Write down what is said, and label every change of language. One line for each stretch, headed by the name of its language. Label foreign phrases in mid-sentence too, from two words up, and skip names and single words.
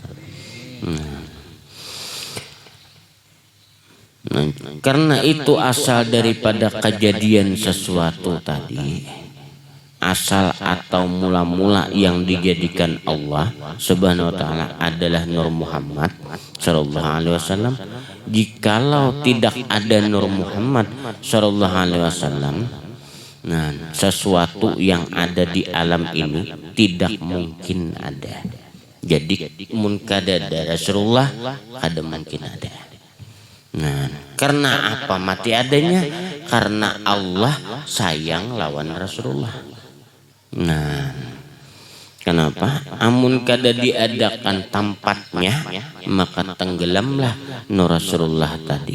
Indonesian: Karena itu asal daripada kejadian sesuatu tadi, asal atau mula-mula yang dijadikan Allah
Arabic: سبحانه وتعالى
Indonesian: adalah Nur Muhammad
Arabic: صلى الله عليه وسلم.
Indonesian: Jikalau tidak ada Nur Muhammad
Arabic: صلى الله عليه وسلم,
Indonesian: nah, sesuatu yang ada di alam ini tidak mungkin ada.
Banjar: Jadi mun kada ada Rasulullah, kada mungkin ada. Nah, karena apa mati adanya? Karena Allah sayang lawan Rasulullah. Nah, kenapa? Amun kada diadakan tempatnya, maka tenggelamlah Nur Rasulullah tadi.